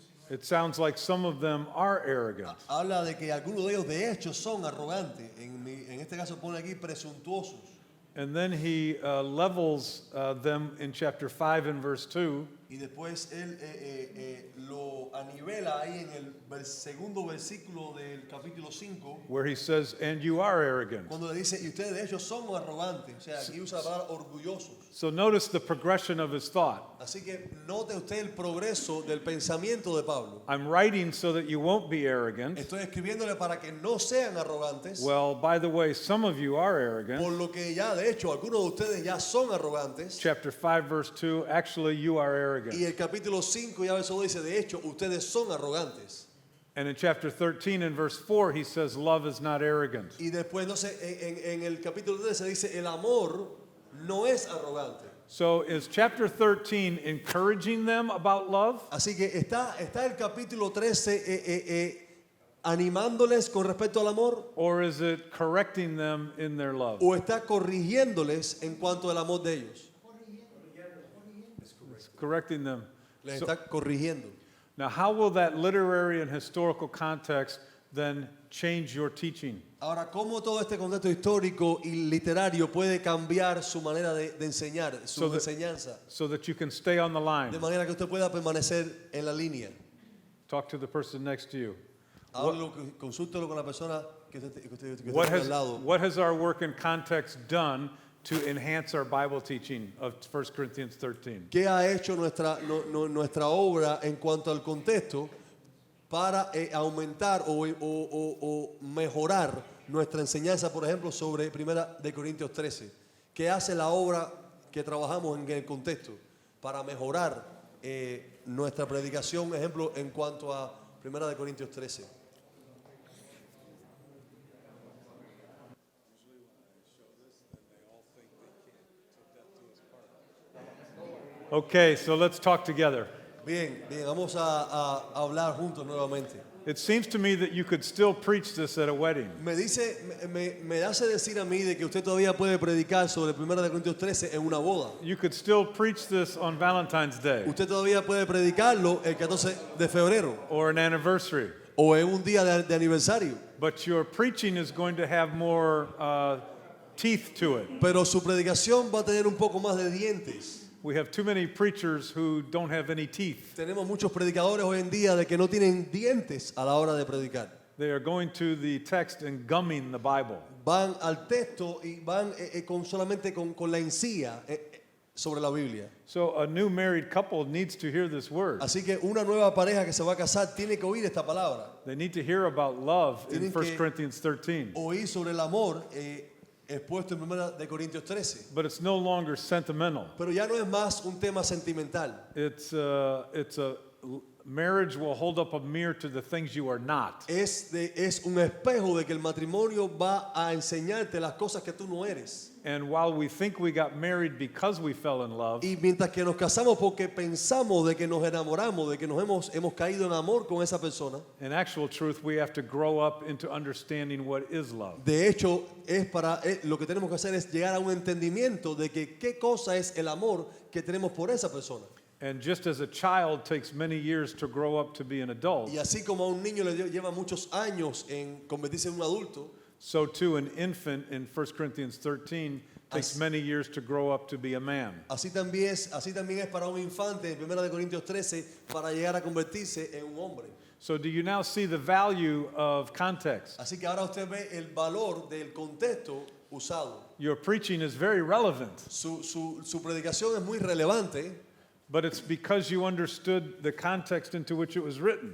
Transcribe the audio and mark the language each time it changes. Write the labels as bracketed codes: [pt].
[en] It sounds like some of them are arrogant. [es] habla de que algunos de ellos de hecho son arrogantes. En este caso pone aquí presuntuosos. [en] And then he levels them in chapter 5 and verse 2. [es] Y después él lo anivela ahí en el segundo versículo del capítulo 5. [en] Where he says, and you are arrogant. [es] Cuando le dice, y ustedes de hecho son arrogantes. O sea, aquí usa la palabra orgullosos. [en] So notice the progression of his thought. [es] Así que note usted el progreso del pensamiento de Pablo. [en] I'm writing so that you won't be arrogant. [es] Estoy escribiéndole para que no sean arrogantes. [en] Well, by the way, some of you are arrogant. [es] Por lo que ya, de hecho, algunos de ustedes ya son arrogantes. [en] Chapter 5, verse 2, actually you are arrogant. [es] Y el capítulo 5 ya eso dice, de hecho, ustedes son arrogantes. [en] And in chapter 13 and verse 4, he says love is not arrogant. [es] Y después, no sé, en el capítulo 13 dice, el amor no es arrogante. [en] So is chapter 13 encouraging them about love? [es] Así que está el capítulo 13 animándoles con respecto al amor, [en] Or is it correcting them in their love? [es] o está corrigiéndoles en cuanto al amor de ellos. [en] It's correcting them. [es] Les [en] So- [es] está corrigiendo. [en] Now, how will that literary and historical context then change your teaching? [es] Ahora, ¿cómo todo este contexto histórico y literario puede cambiar su manera de enseñar, su [en] So that- [es] enseñanza? [en] So that you can stay on the line. [es] De manera que usted pueda permanecer en la línea. [en] Talk to the person next to you. [es] Háblelo, consúltelo con la persona que usted [en] What [es] tiene al lado. [en] what has our work in context done to enhance our Bible teaching of 1 Corinthians 13? [es] ¿Qué ha hecho nuestra obra en cuanto al contexto para aumentar o mejorar nuestra enseñanza, por ejemplo, sobre 1 de Corintios 13? ¿Qué hace la obra que trabajamos en el contexto para mejorar nuestra predicación, ejemplo, en cuanto a 1 de Corintios 13? [en] Okay, so let's talk together. [es] Bien, vamos a hablar juntos nuevamente. [en] It seems to me that you could still preach this at a wedding. [es] Me hace decir a mí de que usted todavía puede predicar sobre 1 de Corintios 13 en una boda. [en] You could still preach this on Valentine's Day [es] Usted todavía puede predicarlo el 14 de febrero [en] or an anniversary. [es] o en un día de aniversario. [en] But your preaching is going to have more teeth to it. [es] Pero su predicación va a tener un poco más de dientes. [en] We have too many preachers who don't have any teeth. [es] Tenemos muchos predicadores hoy en día de que no tienen dientes a la hora de predicar. [en] they are going to the text and gumming the Bible. [es] van al texto y van solamente con la encía sobre la Biblia. [en] So a new married couple needs to hear this word. [es] Así que una nueva pareja que se va a casar tiene que oír esta palabra. [en] They need to hear about love in [es] Tienen [en] 1 [es] que [en] Corinthians 13. [es] Oír sobre el amor expuesto en 1 de Corintios 13. [en] But it's no longer sentimental. [es] Pero ya no es más un tema sentimental. [en] It's a marriage will hold up a mirror to the things you are not. [es] Es un espejo de que el matrimonio va a enseñarte las cosas que tú no eres. [en] And while we think we got married because we fell in love, [es] Y mientras que nos casamos porque pensamos de que nos enamoramos, de que hemos caído en amor con esa persona, [en] in actual truth, we have to grow up into understanding what is love. [es] de hecho lo que tenemos que hacer es llegar a un entendimiento de que qué cosa es el amor que tenemos por esa persona. [en] And just as a child takes many years to grow up to be an adult, [es] Y así como a un niño le lleva muchos años en convertirse en un adulto, [en] so too an infant in 1 Corinthians 13 takes many years to grow up to be a man. [es] así también es para un infante en 1 de Corintios 13 para llegar a convertirse en un hombre. [en] So do you now see the value of context? [es] Así que ahora usted ve el valor del contexto usado. [en] Your preaching is very relevant, [es] Su predicación es muy relevante, [en] but it's because you understood the context into which it was written.